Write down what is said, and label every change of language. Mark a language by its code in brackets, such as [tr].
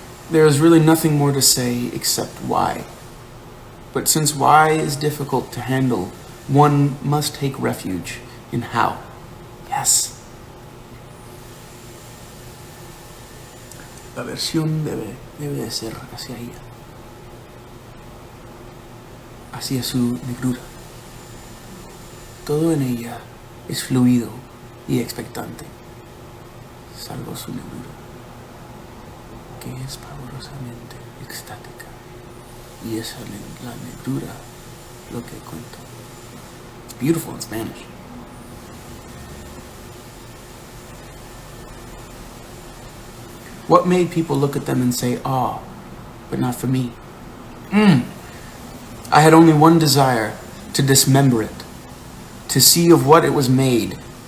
[en] There is really nothing more to say except why. But since why is difficult to handle, one must take refuge in how. Yes. [es] La versión debe de ser hacia ella, hacia su negrura. Todo en ella es fluido y expectante, salvo su negrura, que es pavorosamente extática, y es la negrura lo que cuento. [en] It's beautiful in Spanish. What made people look at them and say, "Ah, but not for me"? I had only one desire, to dismember it, to see of what it was made.